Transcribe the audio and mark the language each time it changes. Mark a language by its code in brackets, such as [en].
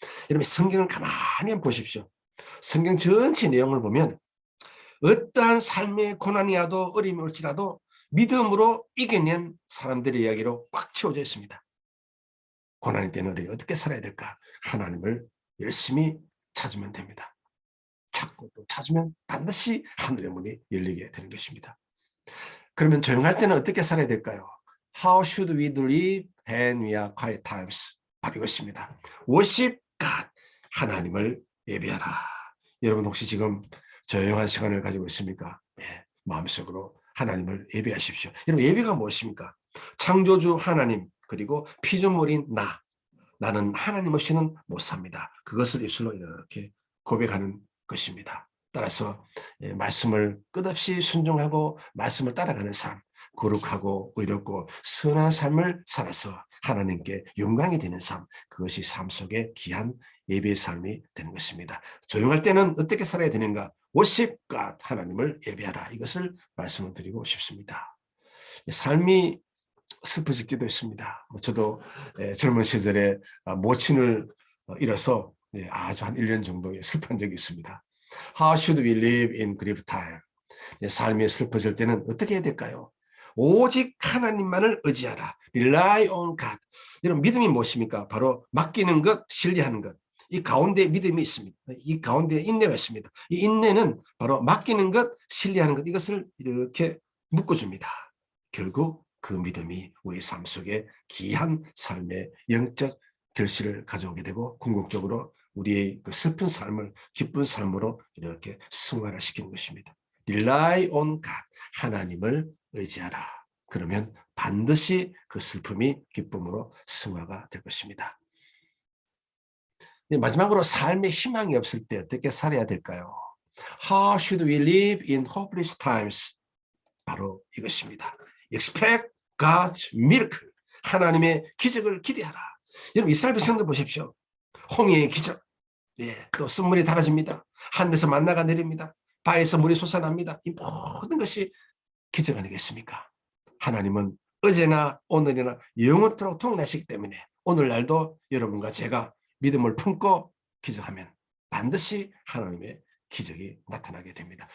[ko] 여러분, 성경을 가만히 한번 보십시오. 성경 전체 내용을 보면 어떠한 삶의 고난이 와도 어려움이 올지라도 믿음으로 이겨낸 사람들의 이야기로 꽉 채워져 있습니다. 고난의 때는 우리 어떻게 살아야 될까? 하나님을 열심히 찾으면 됩니다. 찾고 또 찾으면 반드시 하늘의 문이 열리게 되는 것입니다. 그러면 조용할 때는 어떻게 살아야 될까요? [en] How should we live when we are quiet times? [ko] 바로 이것입니다. [en] Worship God. [ko] 하나님을 예배하라. 여러분 혹시 지금 조용한 시간을 가지고 있습니까? 네, 마음속으로 하나님을 예배하십시오. 여러분, 예배가 무엇입니까? 창조주 하나님, 그리고 피조물인 나는 하나님 없이는 못 삽니다. 그것을 입술로 이렇게 고백하는 것입니다. 따라서 말씀을 끝없이 순종하고 말씀을 따라가는 삶, 거룩하고 의롭고 선한 삶을 살아서 하나님께 영광이 되는 삶, 그것이 삶 속의 귀한 예배의 삶이 되는 것입니다. 조용할 때는 어떻게 살아야 되는가? [en] worship God, [ko] 하나님을 예배하라. 이것을 말씀을 드리고 싶습니다. 삶이 슬퍼질 때도 있습니다. 저도 젊은 시절에 모친을 잃어서 아주 한 1년 정도 슬픈 적이 있습니다. [en] How should we live in grief time? [ko] 삶이 슬퍼질 때는 어떻게 해야 될까요? 오직 하나님만을 의지하라. [en] Rely on God. [ko] 여러분, 믿음이 무엇입니까? 바로 맡기는 것, 신뢰하는 것. 이 가운데 믿음이 있습니다. 이 가운데 인내가 있습니다. 이 인내는 바로 맡기는 것, 신뢰하는 것, 이것을 이렇게 묶어줍니다. 결국 그 믿음이 우리 삶 속에 귀한 삶의 영적 결실을 가져오게 되고 궁극적으로 우리의 그 슬픈 삶을 기쁜 삶으로 이렇게 승화시키는 것입니다. [en] Rely on God. [ko] 하나님을 의지하라. 그러면 반드시 그 슬픔이 기쁨으로 승화가 될 것입니다. 마지막으로 삶의 희망이 없을 때 어떻게 살아야 될까요? [en] How should we live in hopeless times? [ko] 바로 이것입니다. [en] Expect God's miracle. [ko] 하나님의 기적을 기대하라. 여러분, 이스라엘 백성들 보십시오. 홍해의 기적. 또 쓴물이 달아집니다. 하늘에서 만나가 내립니다. 바에서 물이 솟아납니다. 이 모든 것이 기적 아니겠습니까? 하나님은 어제나 오늘이나 영원토록 통일하시기 때문에 오늘날도 여러분과 제가 믿음을 품고 기적하면 반드시 하나님의 기적이 나타나게 됩니다.